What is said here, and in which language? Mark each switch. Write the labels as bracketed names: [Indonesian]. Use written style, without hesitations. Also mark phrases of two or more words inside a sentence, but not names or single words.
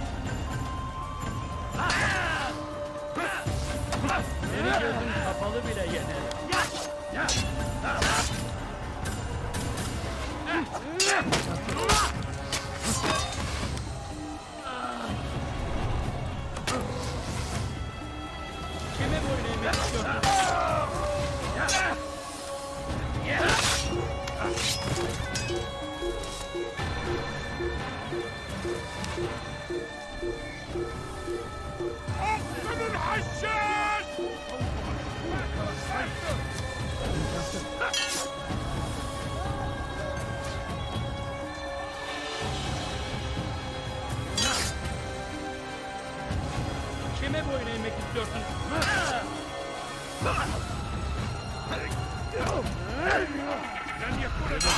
[Turkish] Seni gözün kapalı bile yener. Kime boyun eğmek istiyorsun? [Arabic] أقسم الحشاش [Turkish] Kime boyun eğmek istiyorsun? [Arabic] لن يكون